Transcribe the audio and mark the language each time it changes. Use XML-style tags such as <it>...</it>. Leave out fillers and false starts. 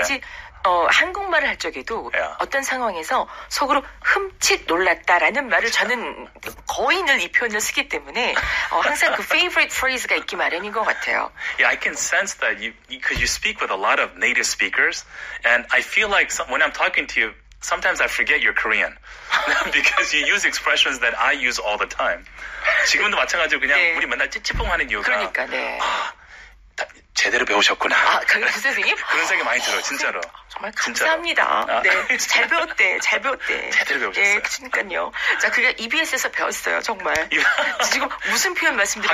<ko>이제 한국말을 할 적에도</ko> <en>Yeah.</en> <ko>어떤 상황에서 속으로 흠칫 놀랐다라는 말을 저는 거의 늘 이 표현을 쓰기 때문에 항상 그</ko> <en>favorite phrase</en> <ko>가 있기 마련인 것 같아요.</ko> <en>Yeah, I can sense that because you speak with a lot of native speakers, and I feel like when I'm talking to you, sometimes I forget you're Korean because you use expressions that I use all the time.</en> <ko>지금도 마찬가지로 그냥 네. 우리 맨날 찌찌뽕하는 이유가 그러니까 네. 제대로 배우셨구나. 강희 선생님? 그런 생각이 많이 들어요, 진짜로. 정말 감사합니다. 진짜로. 네, 잘 배웠대. 제대로 배우셨어요. 네, 그러니까요. 자, 그게 EBS에서 배웠어요, 정말. 지금 무슨 표현 말씀드리고</ko>